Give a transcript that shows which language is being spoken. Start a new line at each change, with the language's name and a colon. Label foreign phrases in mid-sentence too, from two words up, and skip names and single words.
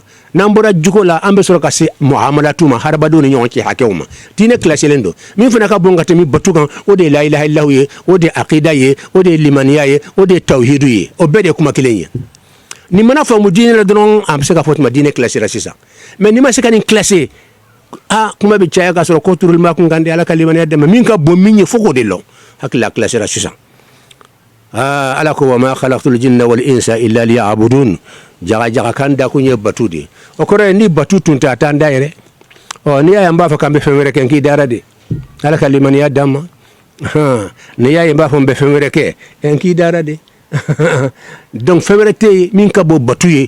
Bambara: n'an bɔra juko la an bɛ sɔrɔ ka se muamalatu ma hadamadenw ni ɲɔgɔn cɛ hakɛw ma diinɛ kilasilen don min fana ka bon ka tɛmɛ batu kan o de ye
Arabic: لا إله إلا الله
Bambara: ye o de ye aqida ye o de ye limaniya ye o de ye tawhidu ye o bɛɛ de ye kuma kelen ye nin mana faamu diinɛ la dɔrɔn an bɛ se ka fɔ tuma diinɛ kilasira sisan mais n'i ma se ka nin kilase kuma bɛ caya k'a sɔrɔ ko turuli ma kun kan di ala ka limaniya dɛmɛ min ka bon min ye fo k'o de lɔn hakili la kilasira sisan ala ko
Arabic: وما خلقت الجن والإنس إلا ليعبدون
Bambara: jaga kan da kun ye batu de o kɔrɔ ye ni batu tun tɛ a t'an da yɛrɛ ni y'a ye n b'a fɔ k'an bɛ fɛn wɛrɛ kɛ n k'i dara de ala ka limaniya d'an ma ni y'a ye n b'a fɔ n bɛ fɛn wɛrɛ kɛ n k'i dara de donc fɛn wɛrɛ tɛ yen min ka bon batu ye